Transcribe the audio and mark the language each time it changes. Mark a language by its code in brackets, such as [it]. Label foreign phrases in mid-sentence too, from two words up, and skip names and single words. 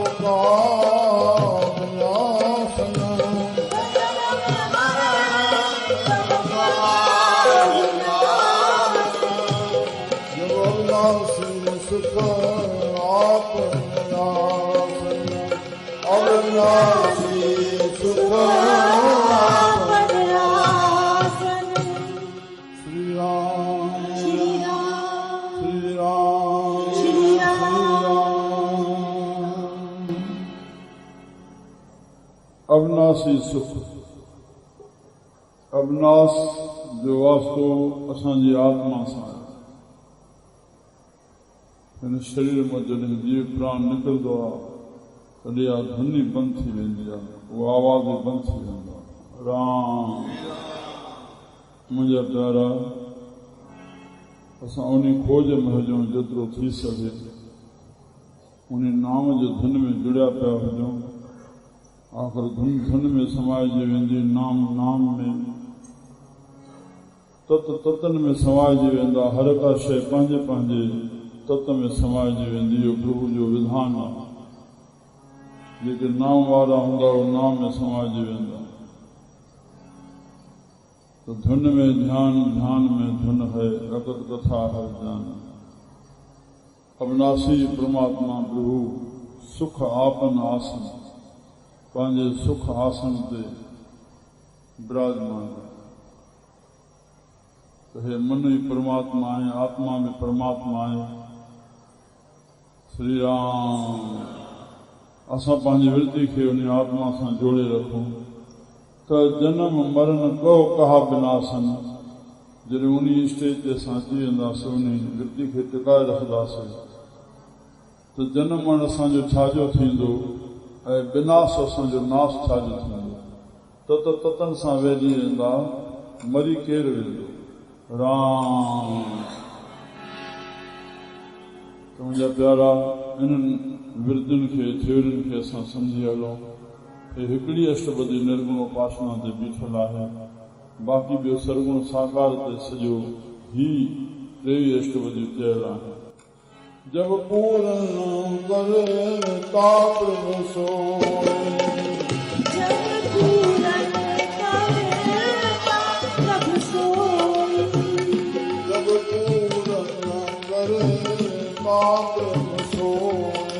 [hi] नाशन, जब अविनाशी सुख आपने आसन, अविनाशी सुख आपने आसन। श्री राम श्री राम श्री राम श्री राम। [sd] अविनाशी सुख, अविनाश जो वास्तो असांजी आत्मा सां आहे। हिन शरीर मां जॾहिं जीव प्राण निकिरंदो आहे तॾहिं आ ध्वनि बंदि थी वेंदी आहे, उहा आवाज़ बंदि थी वेंदो आहे। राम मुंहिंजा प्यारा, असां उन खोज में हुजूं जेतिरो थी सघे, उन नाम जो धुन में जुड़िया पिया हुजूं। आख़िर धुन धुन में समाइजी वेंदी, नाम नाम में, तत ततन में समाइजी वेंदा। हर का शइ पंहिंजे पंहिंजे तत में समाइजी वेंदी। इहो प्रभु जो विधान आहे। जेके नाम वारा हूंदा उहो नाम में समाइजी वेंदा। [hi] तो धुन में ध्यान, ध्यान में धुन है, अकत कथा हर जान। [sd] अविनाशी परमात्मा प्रभु सुख आपन आसन, पंहिंजे सुख आसन ते विराजमान। तो हे मन ही परमात्मा आहे, आत्मा में परमात्मा आहे। श्री राम असां पंहिंजी वृत्ति खे उन आत्मा सां जोड़े रखूं त [hi] जनम मरण को कहा बिनासन। [sd] जॾहिं उन स्टेज ते असां अची वेंदासीं, उन वृत्ति खे टिकाए रखंदासीं, त जनम मरण असांजो छाजो थींदो ऐं विनाश असांजो नाश छाजो थींदो। तत ततन सां वेही वेंदा, मरी केरु वेंदो। राम त मुंहिंजा प्यारा, इन्हनि विरतियुनि खे थ्योरियुनि खे असां सम्झी हलूं। हे हिकिड़ी अष्टपदी निर्गुण उपासना ते बीठल आहे, बाक़ी ॿियो सरगुण साकार ते सॼो ही 23 अष्टपदी चयल आहे। [hi] जब पूर्ण करे ताप सोए, जब पूर्ण पात्र सोए।